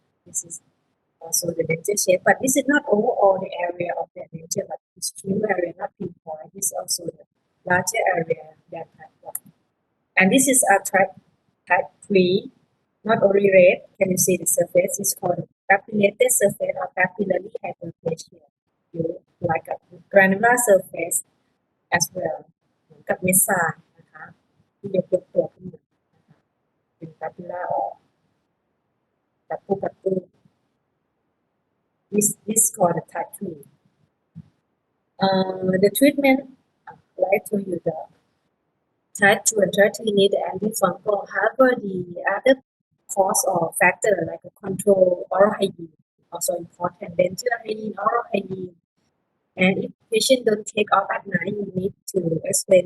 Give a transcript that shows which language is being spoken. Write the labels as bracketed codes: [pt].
[en] This is also the denture shape, but this is not overall the area of the denture, but it's few area, not pinpoint. This is also the larger area than type 1. And this is a type 3, not only red. Can you see the surface? It's called papillated surface or papillary hyperplasia. You like a granular surface as well [th] เหมือนกับเม็ดทรายนะคะที่ยกตัวขึ้นมานะคะเป็น papilla ออกกับผู้กระตุ้น [en] this called the type 2. The treatment, like to you the type 2 and type 3 need antifungal. However, the other cause or factor like a control oral hygiene also important. Dental hygiene, oral hygiene. And if patient don't take off at night, you need to explain.